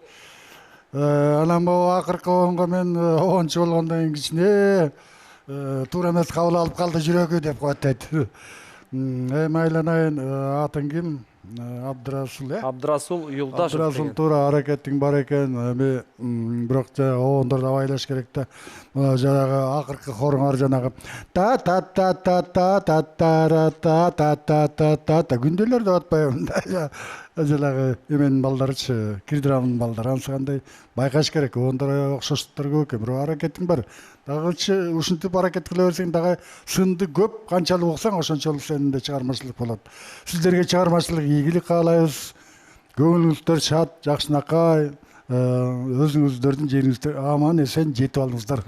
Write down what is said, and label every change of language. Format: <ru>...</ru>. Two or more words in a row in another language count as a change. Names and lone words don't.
<ky>Анан бу акыркы оонго мен 10-чу болгондон кичине туура эмес кабыл алып калды жүрөгү деп коет. Айланайын, атың ким? Абдырасыл, Абдырасыл Юлдашев. Абдырасыл туура аракетиң бар экен. Бирок оондорду абайлаш керек да. Жанагы акыркы хоруңар жанагы та та та та та та та та та та та та та күндөлөр деп атпайбы да. Жанагы эменин балдарычы, Кирдирамдын балдары ансыгандай байкаш керек. Оондор окшоштуктар көп экен. Бирок аракетиң бар. Дагычы ушинтип аракет кыла берсең, дагы сынды көп, канчалык уксаң ошончолук сенде чыгармачылык болот. Сиздерге чыгармачылык ийгилик каалайбыз. Көңүлүңүздөр шат, жакшынакай, өзүңүздөрдүн жериңизде аман эсен жетип алыңыздар.</ky>